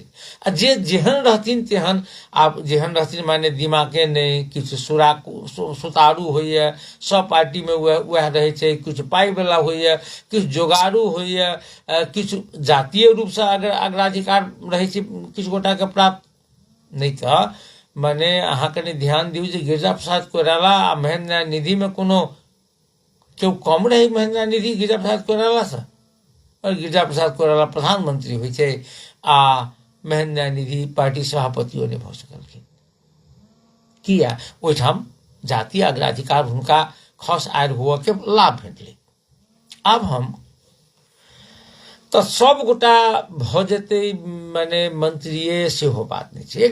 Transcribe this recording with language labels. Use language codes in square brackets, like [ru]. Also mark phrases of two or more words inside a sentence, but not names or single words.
[mai] आ जे जेहन रहथिन तेहन, आब जेहन रहथिन माने दिमागे नहीं, किछु सुतारू होइए, सब पार्टी में वह रहे छै, किछु पाई वाला होइए, किछु जोगारू होइए, किछु जातीय रूप से अग्राधिकार रहे छै किछु गोटा के प्राप्त। नहीं तो माने अहाँ कनि ध्यान दियौ जे गिरिजा प्रसाद कोइराला आ महेंद्र निधि में कोनो केओ कम रहे महेंद्र निधि गिरिजा प्रसाद कोइराला से? और गिरिजा प्रसाद कोइराला प्रधानमंत्री होइ छै आ महेंद्र निधि पार्टी सभापतियो नहीं भऽ सकलखिन। किया? ओहिठाम जातीय अग्राधिकार हुनका खस आयर हुआ के लाभ भेटलै। आब हम तो सब गोटा भ जेतै माने मंत्रिये सेहो बात नहीं छै।